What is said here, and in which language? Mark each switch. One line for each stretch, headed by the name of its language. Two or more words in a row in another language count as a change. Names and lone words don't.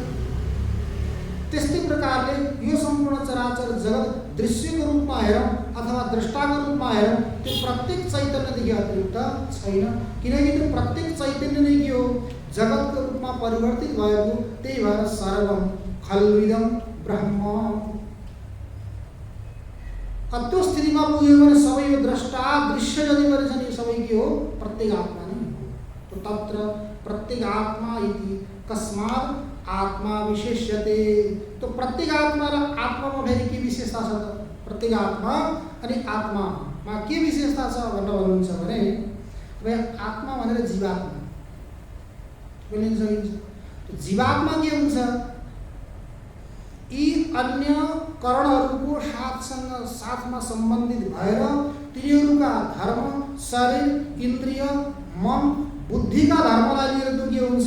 Nepali: त्यस्तै प्रकारले यो सम्पूर्ण चराचर जगत दृश्यको रूपमा हेरौं अथवा दृष्टाको रूपमा हेरौं, त्यो प्रत्येक चैतन्यदेखि अतिरिक्त छैन। किनकि त्यो प्रत्येक चैतन्य नै के हो? जगतको रूपमा परिवर्तित भएको। त्यही भएर
Sanskrit: सर्वम खल्विदम ब्रह्म।
Nepali: त्यो स्थितिमा पुग्यो भने सबै यो द्रष्टा दृश्य जति पनि छन्, यो सबै के हो? प्रत्यगात्मा नै हो।
Sanskrit: तो तत्र प्रत्यगात्मा इति कस्मात् आत्मा विशेष्यते।
Nepali: तो प्रत्यगात्मा र आत्मामा फेरि के विशेषता छ त? प्रत्यगात्मा अनि आत्मामा के विशेषता छ भनेर भन्नुहुन्छ भने अब आत्मा भनेर जीवात्मा बोलिन सकिन्छ। जीवात्मा के हुन्छ? यी अन्य करणहरूको साथमा सम्बन्धित भएर तिनीहरूका धर्म, शरीर, इन्द्रिय, मन, बुद्धिका धर्मलाई लिएर त्यो के हुन्छ?